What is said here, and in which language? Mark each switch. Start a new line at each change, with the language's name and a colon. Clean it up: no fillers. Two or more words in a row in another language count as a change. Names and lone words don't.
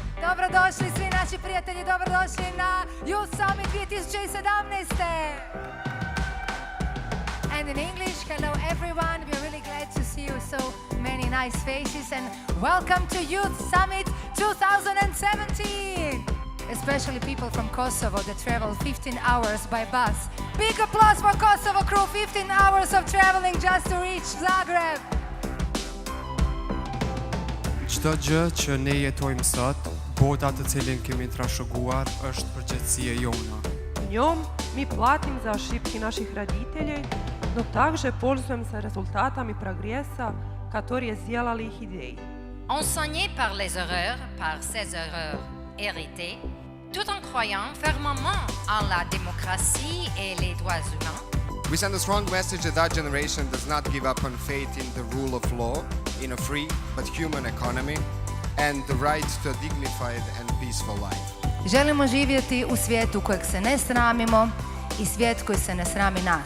Croatian: Dobrodošli svi naši prijatelji, dobrodošli na Youth Summit 2017.
English: And in English, hello everyone, we're really glad to see you, so many nice faces, and welcome to Youth Summit 2017. Especially people from Kosovo that travel 15 hours by bus. Big applause for Kosovo crew, 15 hours of traveling just to reach Zagreb.
Albanian: Çdo gjë që ne jetojmë sot, bota të cilin kemi trashëguar, është përgjegjësia jona.
Russian: В нем мы платим за ошибки наших родителей, но также пользуемся результатами прогресса, которые сделали их идеи.
French: Enseigné par les erreurs, par ces erreurs héritées, tout en croyant fermement en la démocratie et les droits humains.
English: We send a strong message that our generation does not give up on faith in the rule of law, in a free but human economy, and the right to a dignified and peaceful life.
Croatian: Želimo živjeti u svijetu kojeg se ne sramimo i svijet koji se ne srami nas.